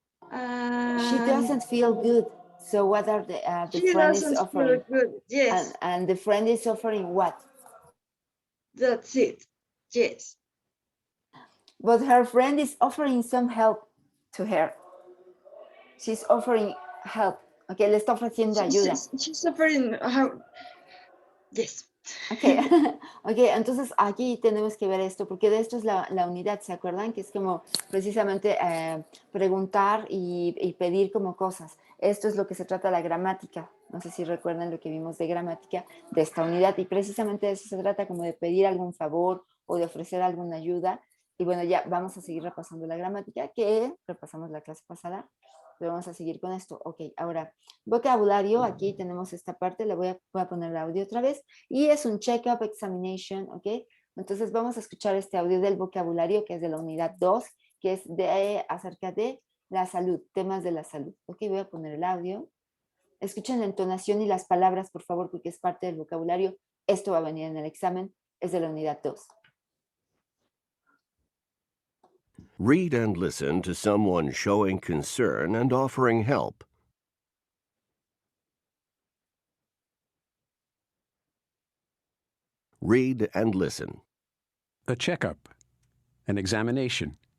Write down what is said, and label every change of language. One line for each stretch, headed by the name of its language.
English: She doesn't feel good. So what are the She friend doesn't is offering? feel good. Yes. And the friend is offering what? That's it. Yes. But her friend is offering some help to her. She's offering help.
Spanish: Okay, le está ofreciendo ayuda.
English: She's offering how. Yes. Okay.
Spanish: Okay, entonces aquí tenemos que ver esto, porque de esto es la unidad, ¿se acuerdan? Que es como precisamente preguntar y pedir como cosas. Esto es lo que se trata la gramática. No sé si recuerdan lo que vimos de gramática de esta unidad, y precisamente de eso se trata, como de pedir algún favor o de ofrecer alguna ayuda. Y bueno, ya vamos a seguir repasando la gramática, que repasamos la clase pasada. Pero vamos a seguir con esto. Ok, ahora, vocabulario, aquí tenemos esta parte, le voy a poner el audio otra vez, y es un check-up examination, ok. Entonces vamos a escuchar este audio del vocabulario, que es de la unidad 2, que es acerca de la salud, temas de la salud. Ok, voy a poner el audio. Escuchen la entonación y las palabras, por favor, porque es parte del vocabulario. Esto va a venir en el examen, es de la unidad 2.
English: Read and listen to someone showing concern and offering help. Read and listen. A checkup. An examination.